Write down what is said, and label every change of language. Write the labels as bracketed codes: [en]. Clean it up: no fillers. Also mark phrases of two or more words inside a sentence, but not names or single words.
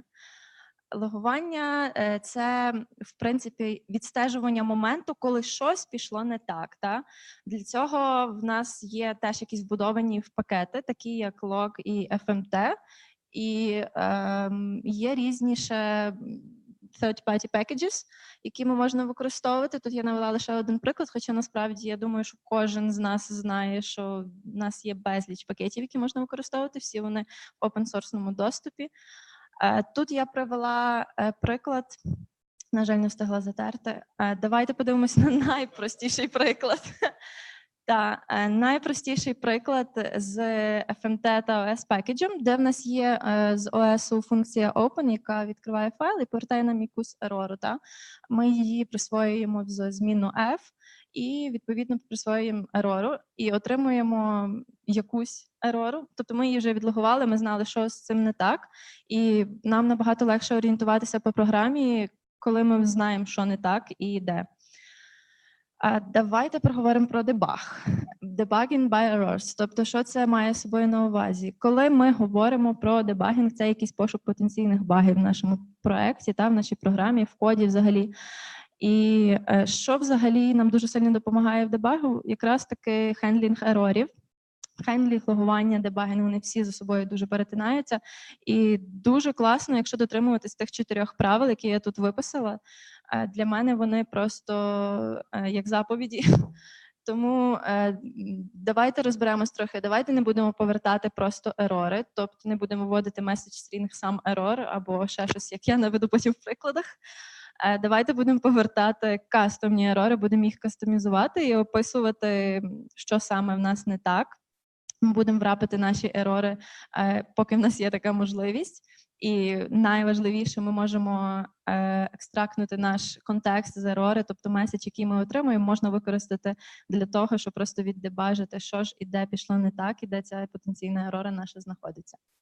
[uk] Логування – це, в принципі, відстежування моменту, коли щось пішло не так. Та? Для цього в нас є теж якісь вбудовані в пакети, такі як log і FMT, і є різні ще [en] third-party packages, [uk] які ми можна використовувати. Тут я навела лише один приклад, хоча насправді я думаю, що кожен з нас знає, що в нас є безліч пакетів, які можна використовувати, всі вони в open-source доступі. Тут я привела приклад, на жаль, не встигла затерти. Давайте подивимося на найпростіший приклад. Найпростіший приклад з FMT та OS пакеджем, де в нас є з OS функція open, яка відкриває файл і повертає нам якусь ерору. Ми її присвоюємо в змінну f і, відповідно, присвоюємо ерору і отримуємо якусь ерору. Тобто ми її вже відлогували, ми знали, що з цим не так, і нам набагато легше орієнтуватися по програмі, коли ми знаємо, що не так і де. Давайте проговоримо про дебаг. [en] Debugging by errors. [uk] Тобто, що це має собою на увазі? Коли ми говоримо про дебагінг, це якийсь пошук потенційних багів в нашому проєкті, в нашій програмі, в коді взагалі. І що взагалі нам дуже сильно допомагає в дебагу? Якраз таки хендлінг ерорів. Хендлінг, логування, дебагінг, вони всі за собою дуже перетинаються. І дуже класно, якщо дотримуватись тих 4 правил, які я тут виписала. Для мене вони просто як заповіді. Тому давайте розберемось трохи, давайте не будемо повертати просто ерори, тобто не будемо вводити [en] message string [uk] сам error або ще щось, як я наведу потім в прикладах. Давайте будемо повертати кастомні ерори, будемо їх кастомізувати і описувати, що саме в нас не так. Ми будемо врапити наші ерори, поки в нас є така можливість. І найважливіше, ми можемо екстрактнути наш контекст з ерори, тобто меседж, який ми отримуємо, можна використати для того, щоб просто віддебажити, що ж і де пішло не так, і де ця потенційна ерора наша знаходиться.